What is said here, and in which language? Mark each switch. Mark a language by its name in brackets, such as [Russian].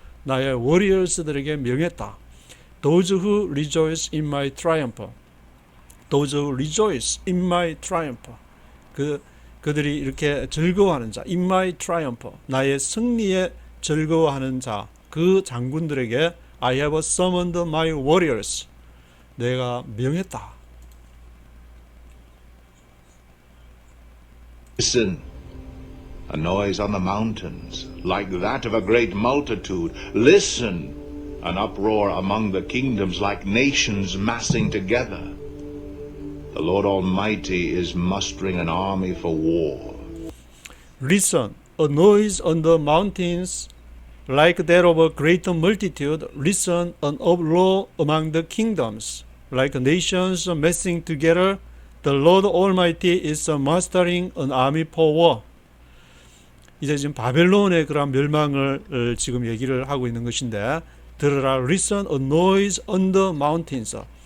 [Korean] 나의 warriors들에게 명했다. [English] Those who rejoice in my triumph. Those who rejoice in my triumph. [Korean] 그들이 이렇게 즐거워하는 자. [English] In my triumph. [Korean] 나의 승리에 즐거워하는 자. 그 장군들에게 [English] I have summoned my warriors. [Korean] 내가 명했다. [English] Listen, a noise on the mountains, like that of a great multitude. Listen, an uproar among the kingdoms, like nations massing together. The Lord Almighty is mustering an army for war. Listen, a noise on the mountains, like that of a great multitude. Listen, an uproar among the kingdoms, like nations massing together. The Lord Almighty is mustering an army for war. [Korean] 이제 지금 바벨론의 그런 멸망을 지금 얘기를 하고 있는 것인데, 들으라. [English] Listen, a noise on the mountains.